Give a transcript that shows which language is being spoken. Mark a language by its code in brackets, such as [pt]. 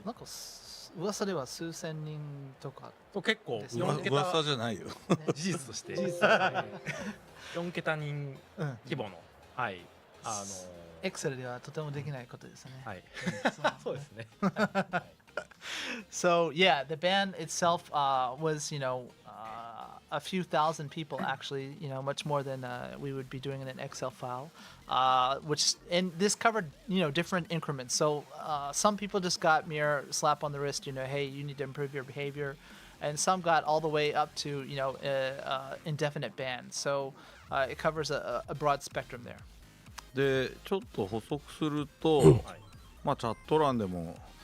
[ja] なんか噂では数千人とかと結構 4 桁噂じゃないよ。事実として4桁人規模の、はい、 Excel ではとてもできないことですね。はい、そうですね。 [en] So yeah, the ban itself was, you know, a few thousand people actually, you know, much more than we would be doing in an Excel file, and this covered, you know, different increments. So some people just got mere slap on the wrist, you know, hey, you need to improve your behavior, and some got all the way up to, you know, indefinite ban. So it covers a broad spectrum there. [ja] でちょっと補足すると、まあチャット欄でも